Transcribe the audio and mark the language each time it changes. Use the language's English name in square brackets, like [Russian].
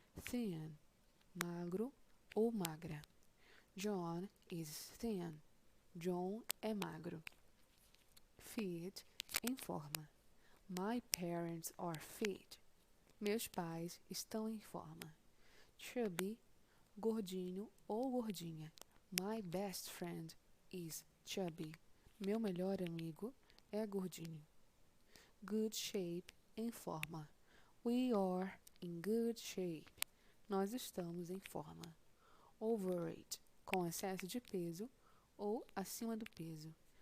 [English] Thin. Magro ou magra. John is thin. [Portuguese] John é magro. Fit, em forma. [English] My parents are fit. [Portuguese] Meus pais estão em forma. Chubby, gordinho ou gordinha. [English] My best friend is chubby. [Portuguese] Meu melhor amigo é gordinho. Good shape, em forma. [English] We are in good shape. [Portuguese] Nós estamos em forma. Overweight, com excesso de peso ou acima do peso.